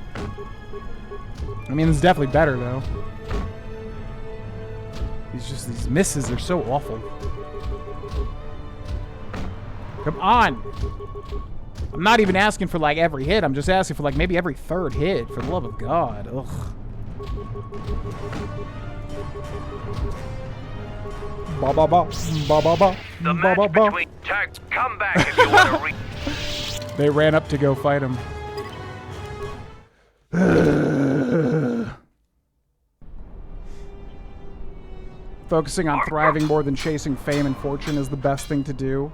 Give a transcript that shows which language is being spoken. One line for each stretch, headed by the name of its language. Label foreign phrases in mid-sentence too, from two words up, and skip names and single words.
English: I mean, it's definitely better, though. These misses are so awful. Come on! I'm not even asking for, like, every hit. I'm just asking for, like, maybe every third hit. For the love of God. Ugh. Ba ba ba. Ba ba ba. The ba, ba, match ba. between tags. Come back if you want to read. They ran up to go fight him. Focusing on thriving more than chasing fame and fortune is the best thing to do.